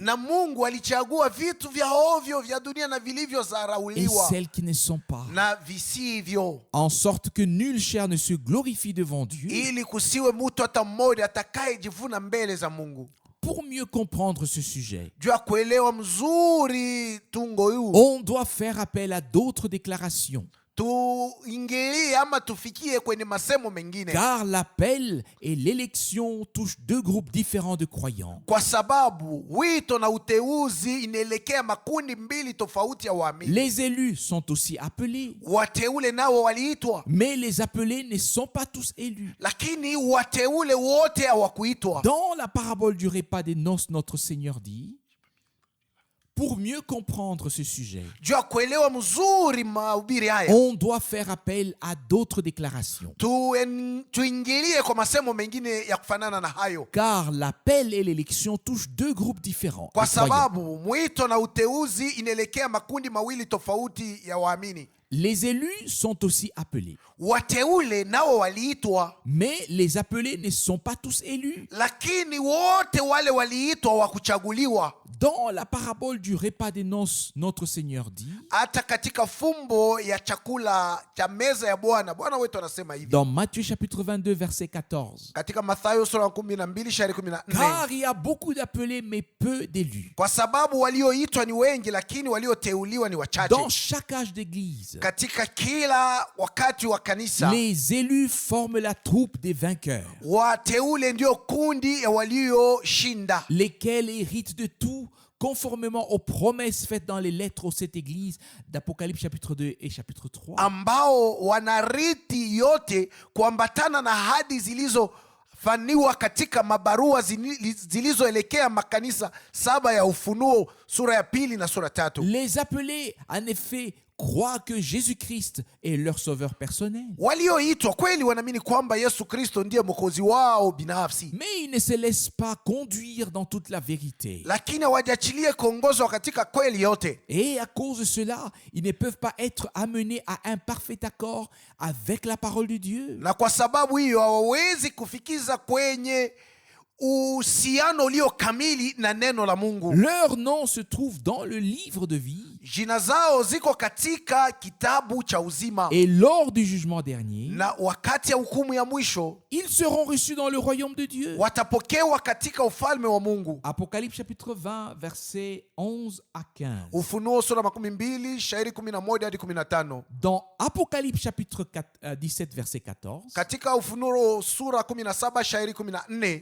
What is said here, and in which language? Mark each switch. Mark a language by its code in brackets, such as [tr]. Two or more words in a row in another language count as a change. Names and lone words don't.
[sw] na Mungu alichagua vitu vya ovyo vya dunia na [fr] et [sw] vilivyodharauliwa [fr] celles qui ne sont pas, [sw] na visivyo, [fr] en sorte que nulle chair ne se glorifie devant Dieu. [sw] ili kusiwe mtu hata mmoja atakayejivuna mbele za Mungu. [fr] Pour mieux comprendre ce sujet, [sw] Juu ya kuelewa mzuri tungo huu, [fr] on doit faire appel à d'autres déclarations, [sw] tuingilie ama tufikie kwenye masemo mengine, [fr] car l'appel et l'élection touchent deux groupes différents de croyants. [sw] kwa sababu wito na uteuzi inaelekea makundi mbili tofauti ya waamini. [fr] Les élus sont aussi appelés, [sw] Wateule nao waliitwa, [fr] mais les appelés ne sont pas tous élus. [sw] lakini wateule wote hawakuitwa. [fr] Dans la parabole du repas des noces, notre Seigneur dit, pour mieux comprendre ce sujet, [sw] Juu ya kuelewa mzuri mahubiri haya, [fr] on doit faire appel à d'autres déclarations, [sw] tuingilie kwa masemo mengine ya kufanana na hayo, [fr] car l'appel et l'élection touchent deux groupes différents de [sw] kwa [fr] croyants. [sw] sababu mwito na uteuzi inaelekea makundi mawili tofauti ya waamini. [fr] Les élus sont aussi appelés, [sw] Wateule nao waliitwa, [fr] mais les appelés ne sont pas tous élus. [sw] lakini wote wale waliitwa wa kuchaguliwa. [fr] Dans la parabole du repas des noces, notre Seigneur dit, [sw] Hata katika fumbo ya chakula cha meza ya Bwana, Bwana wetu anasema hivi [fr] dans Matthieu chapitre 22, verset 14, [sw] katika Mathayo sura ya 12 shairi 14, [fr] car il y a beaucoup d'appelés, mais peu d'élus. [sw] kwa sababu walioitwa ni wengi, lakini walioteuliwa ni wachache. [fr] Dans chaque âge d'église, [sw] Katika kila wakati wa kanisa, [fr] les élus forment la troupe des vainqueurs, [sw] wateule ndio kundi ya walioshinda, [fr] lesquels héritent de tout conformément aux promesses faites dans les lettres aux sept églises d'Apocalypse chapitre 2 et chapitre 3. [sw] ambao wanariti yote kuambatana na ahadi zilizofaniwa katika mabarua zilizoelekea makanisa 7 ya Ufunuo sura ya 2 na sura 3. [fr] Les appelés, en effet, croient que Jésus-Christ est leur sauveur personnel. [sw] Walioitwa kweli wanaamini kwamba Yesu Kristo ndiye mwokozi wao binafsi, [fr] Mais ils ne se laissent pas conduire dans toute la vérité. [sw] lakini hawajachilie kuongozwa katika kweli yote. [fr] Et à cause de cela, ils ne peuvent pas être amenés à un parfait accord avec la parole de Dieu. [sw] Na kwa sababu hiyo hawawezi kufikiza kwenye uhusiano ulio kamili na neno la Mungu. [fr] Leur nom se trouve dans le livre de vie. [sw] Jina zao ziko katika kitabu cha uzima, [fr] Et lors du jugement dernier, [sw] na wakati ya hukumu ya mwisho [fr] ils seront reçus dans le royaume de Dieu. [sw] watapokewa katika ufalme wa Mungu. [fr] Apocalypse chapitre 20, versets 11 à 15. [sw] Ufunuo sura 12 shairi 11 hadi 15. [fr] Dans Apocalypse chapitre 17, verset 14, [sw] Katika Ufunuo sura 17 shairi 14